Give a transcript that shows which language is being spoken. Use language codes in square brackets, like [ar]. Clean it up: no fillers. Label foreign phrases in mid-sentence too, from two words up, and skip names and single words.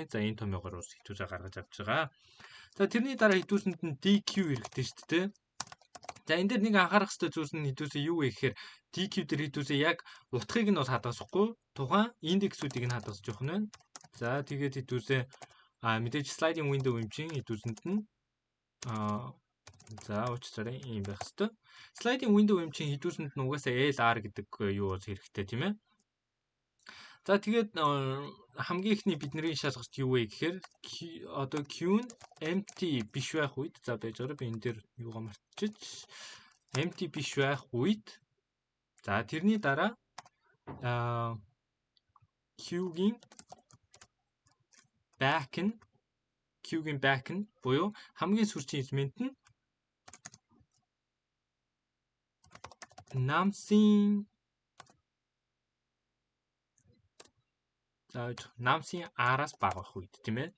[mn] За энэ томьёогоор ус хэдүүсээ гаргаж авч байгаа. За тэрний дараа хэдүүсэнд нь DQ хэрэгтэй шүү дээ. За энэ дээр нэг анхаарах хэрэгтэй зүйлс нь хэдүүсээ юу вэ гэхээр DQ дээр хэдүүсээ яг утгыг нь бол хадгалахгүй тухайн индексүүдийг нь хадгалж явах нь байна. За тэгээд хэдүүсээ мэдээж [en] sliding window [mn] юм чинь хэдүүсэнд нь за уучлаарай ийм байх хэвээр. [en] Sliding window [mn] юм чинь хэдүүсэнд нь угаасаа LR гэдэг юу бол хэрэгтэй тийм ээ. За тэгээд хамгийн ихний бидний шалгалт юу вэ гэхээр одоо Q нь empty биш байх үед за байж байгаа би энэ дээр юугаа мартчих. Empty биш байх үед за тэрний дараа Q-гийн back нь буюу хамгийн сүүлийн элемент нь намсын араас бага байх үед тийм ээ.